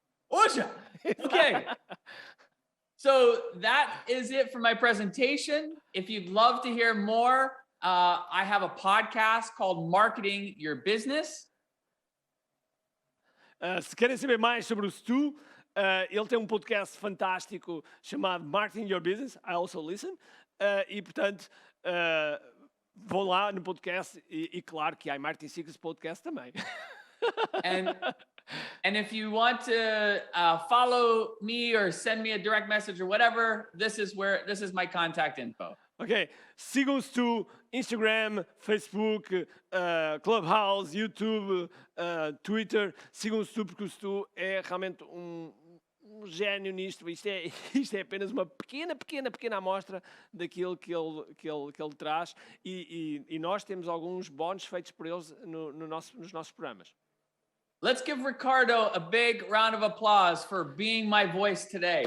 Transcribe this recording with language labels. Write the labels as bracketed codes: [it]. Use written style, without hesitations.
[en] Okay. So that is it for my presentation. If you'd love to hear more, I have a podcast called Marketing Your Business. [pt] Se querem saber mais sobre o Stu, ele tem um podcast fantástico chamado Marketing Your Business. [en] I also listen. [pt] E, portanto, vão lá no podcast e claro, que Kiai Marketing Secrets podcast também. [en] And if you want to follow me or send me a direct message or whatever, this is my contact info. [pt] Ok, sigam o Stu, Instagram, Facebook, Clubhouse, YouTube, Twitter. Sigam o Stu porque o Stu é realmente um gênio nisto. Isto é apenas uma pequena amostra daquilo que ele traz. E nós temos alguns bónus feitos por eles nos nossos programas. [en] Let's give Ricardo a big round of applause for being my voice today.